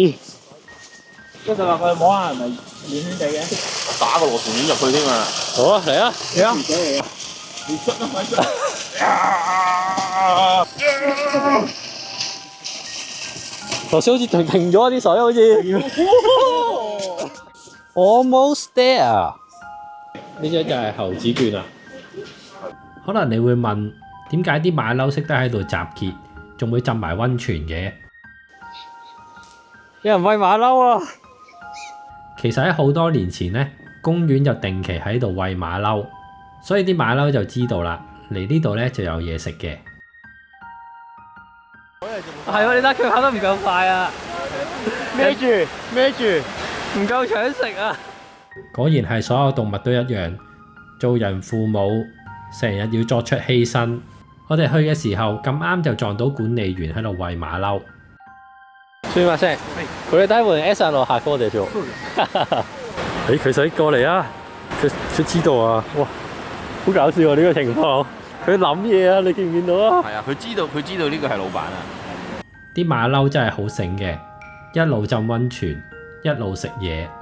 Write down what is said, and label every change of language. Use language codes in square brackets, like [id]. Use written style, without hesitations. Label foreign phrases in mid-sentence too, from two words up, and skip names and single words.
[yue] 一陣話佢摸下係咪軟軟地嘅？打個螺旋丸入去添啊！好啊，嚟啊！嚟啊！你出啊！快出！頭先好似停咗啲水，好似。 [en] Almost there。 [yue] 呢張就係猴子券啊！可能你會問，點解啲馬騮識得喺度集結，仲會浸埋溫泉嘅？有人餵馬騮啊！其實喺好多年前呢，公園就定期喺度餵馬騮，所以啲馬騮就知道啦，嚟呢度呢就有嘢食嘅。係喎，你睇佢跑得唔夠快啊！孭住，唔夠搶食啊！果然係所有動物都一樣，做人父母成日要作出犧牲。我哋去嘅時候咁啱就撞到管理員喺度餵馬騮。 [ja] すみません。これ多分餌の箱でしょ。 [yue] 佢想過嚟啊！佢知道啊！哇，好搞笑啊！呢個情況，佢諗嘢啊！你見唔見到啊？係啊，佢知道呢個係老闆啊！啲馬騮真係好醒嘅，一路浸溫泉，一路食嘢。